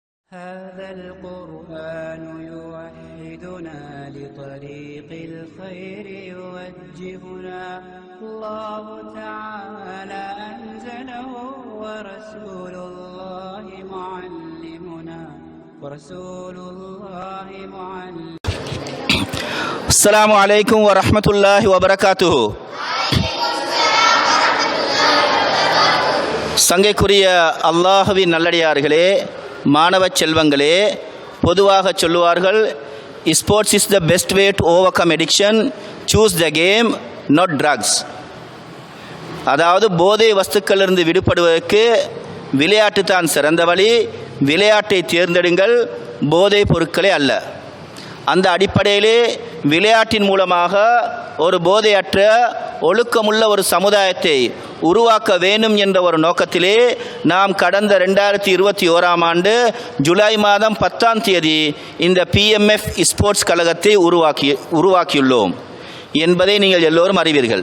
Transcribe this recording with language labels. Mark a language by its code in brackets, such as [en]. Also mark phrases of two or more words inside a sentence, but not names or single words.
[ar] هذا القرآن يوحدنا لطريق الخير يوجهنا الله تعالى أنزله ورسول الله معلمنا السلام عليكم ورحمة الله وبركاته. [ta] சங்கைக்குரிய அல்லாஹ்வின் நல்லடியார்களே, மாணவ செல்வங்களே, பொதுவாக சொல்லுவார்கள், [en] sports is the best way to overcome addiction, choose the game not drugs. [ta] அதாவது போதை வஸ்துக்களிலிருந்து விடுபடுவதற்கு விளையாட்டு தான் சிறந்த வழி, விளையாட்டை தேர்ந்தெடுங்கள், போதை பொருட்களே அல்ல. அந்த அடிப்படையிலே விளையாட்டின் மூலமாக ஒரு போதையற்ற ஒழுக்கமுள்ள ஒரு சமுதாயத்தை உருவாக்க வேண்டும் என்ற ஒரு நோக்கத்திலே நாம் கடந்த 2021ஆம் ஆண்டு ஜூலை மாதம் 10ஆம் தேதி இந்த PMF ஸ்போர்ட்ஸ் கழகத்தை உருவாக்கியுள்ளோம் என்பதை நீங்கள் எல்லோரும் அறிவீர்கள்.